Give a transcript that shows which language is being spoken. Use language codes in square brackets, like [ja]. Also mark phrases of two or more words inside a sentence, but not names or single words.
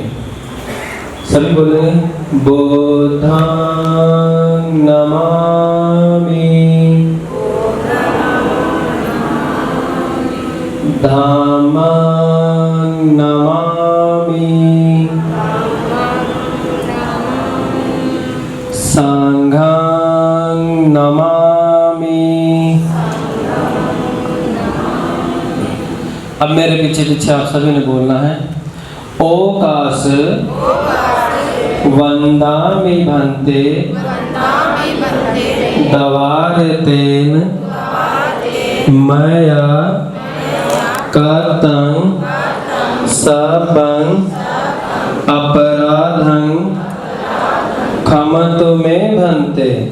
[hi] सभी बोलेंगे [pi] बुद्धां नमामि धम्मां नमामि संघां नमामि। [hi] अब मेरे पीछे पीछे आप सभी ने बोलना है [pi] ओकास वंदामि भन्ते दवारतेन मया कृतं सबं अपराधं क्षमतु मे भन्ते।